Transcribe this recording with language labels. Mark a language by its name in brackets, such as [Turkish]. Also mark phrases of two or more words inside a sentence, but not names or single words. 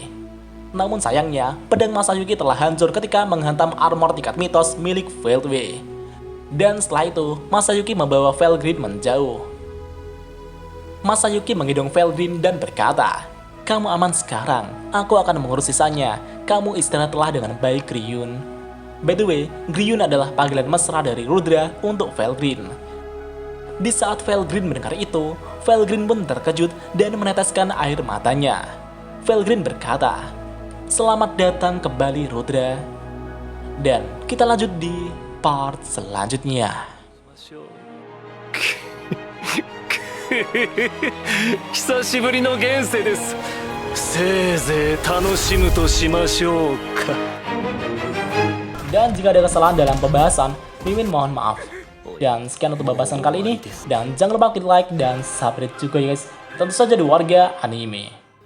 [Indonesian] Namun sayangnya, pedang Masayuki telah hancur ketika menghantam armor tingkat mitos milik Veltway. Dan setelah itu, Masayuki membawa Felgreen menjauh. Masayuki menggendong Felgreen dan berkata, "Kamu aman sekarang, aku akan mengurus sisanya. Kamu istirahatlah dengan baik, Ryun." [English] By the way, [Indonesian] Ryun adalah panggilan mesra dari Rudra untuk Felgreen. Di saat Felgreen mendengar itu, Felgreen pun terkejut dan meneteskan air matanya. Felgreen berkata, "Selamat datang kembali, Rudra." Dan kita lanjut di part selanjutnya. [Japanese] 久しぶりの現世です。せいぜい楽しむとしましょうか。 [Indonesian] Dan jika ada kesalahan dalam pembahasan, Mimin mohon maaf. Dan sekian untuk pembahasan kali ini. Dan jangan lupa klik like dan subscribe juga ya guys. Tentu saja di Warga Anime.